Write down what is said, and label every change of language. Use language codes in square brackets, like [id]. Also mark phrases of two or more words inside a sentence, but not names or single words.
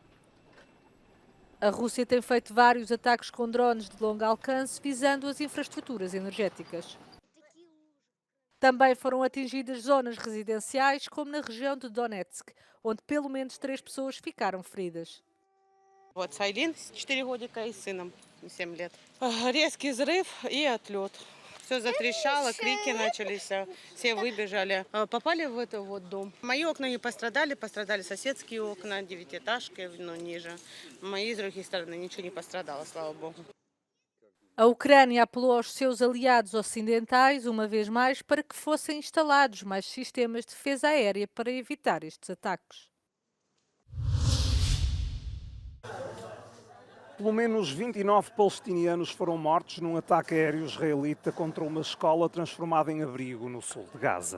[pt] A Rússia tem feito vários ataques com drones de longo alcance, visando as infraestruturas energéticas. Também foram atingidas zonas residenciais, como na região de Donetsk, onde pelo menos 3 pessoas ficaram feridas. [ru] Вот Сайлин, 4 годика и с сыном 7 лет. Резкий взрыв и отлет. Все затрещало, крики начались, все выбежали. Попали в этот вот дом. Мои окна не пострадали, пострадали соседские окна, 9-этажки, но ниже. Мои, с другой стороны, ничего не пострадало, слава богу. [pt] A Ucrânia apelou aos seus aliados ocidentais, uma vez mais, para que fossem instalados mais sistemas de defesa aérea para evitar estes ataques. Pelo menos 29 palestinianos foram mortos num ataque aéreo israelita contra uma escola transformada em abrigo no sul de Gaza.